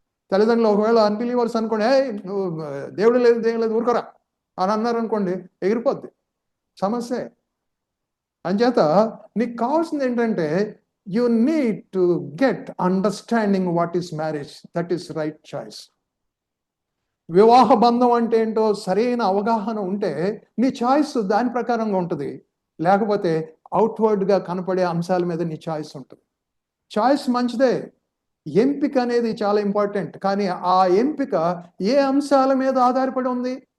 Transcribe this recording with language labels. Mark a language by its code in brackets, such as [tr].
[te] తల్లిదండ్రులు ఒకవేళ అన్బిలీవర్స్ అనుకోండి, నువ్వు దేవుడు లేదు దేవుడు లేదు ఊరుకోరా అని అన్నారు అనుకోండి, ఎగిరిపోద్ది సమస్య. అంచేత నీకు కావాల్సింది ఏంటంటే [en] you need to get understanding what is marriage, that is right choice. [te] వివాహ బంధం అంటే ఏంటో సరైన అవగాహన ఉంటే నీ చాయిస్ దాని ప్రకారంగా ఉంటుంది. లేకపోతే అవుట్వర్డ్గా కనపడే అంశాల మీద నీ చాయిస్ ఉంటుంది. చాయిస్ మంచిదే, ఎంపిక అనేది చాలా ఇంపార్టెంట్. కానీ ఆ ఎంపిక ఏ అంశాల మీద ఆధారపడి ఉంది?